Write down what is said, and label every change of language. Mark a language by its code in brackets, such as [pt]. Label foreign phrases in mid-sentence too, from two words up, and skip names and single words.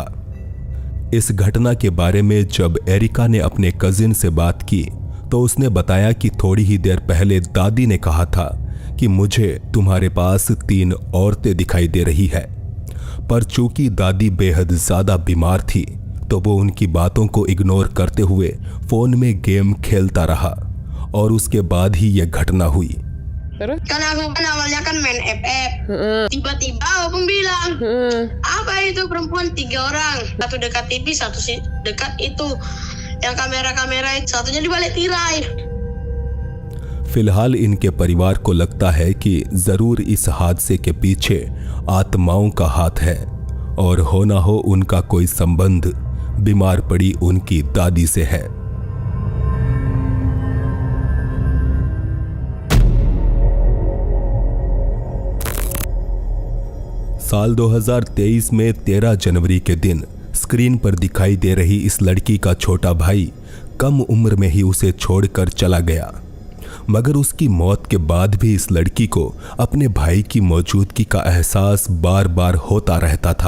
[hi] इस घटना के बारे में जब एरिका ने अपने कजिन से बात की तो उसने बताया कि थोड़ी ही देर पहले दादी ने कहा था कि मुझे तुम्हारे पास 3 औरतें दिखाई दे रही है, पर चूंकि दादी बेहद ज्यादा बीमार थी तो वो उनकी बातों को इग्नोर करते हुए फोन में गेम खेलता रहा और उसके बाद ही यह घटना हुई। [id] Kan aku kan awalnya kan main FF, tiba-tiba Opung bilang, apa itu perempuan 3 orang, satu dekat TV, satu dekat itu, yang kamera-kamera itu, satunya di balik tirai। [hi] फिलहाल इनके परिवार को लगता है कि जरूर इस हादसे के पीछे आत्माओं का हाथ है और हो ना हो उनका कोई संबंध बीमार पड़ी उनकी दादी से है। साल 2023 में 13 जनवरी के दिन स्क्रीन पर दिखाई दे रही इस लड़की का छोटा भाई कम उम्र में ही उसे छोड़कर चला गया, मगर उसकी मौत के बाद भी इस लड़की को अपने भाई की मौजूदगी का एहसास बार बार होता रहता था।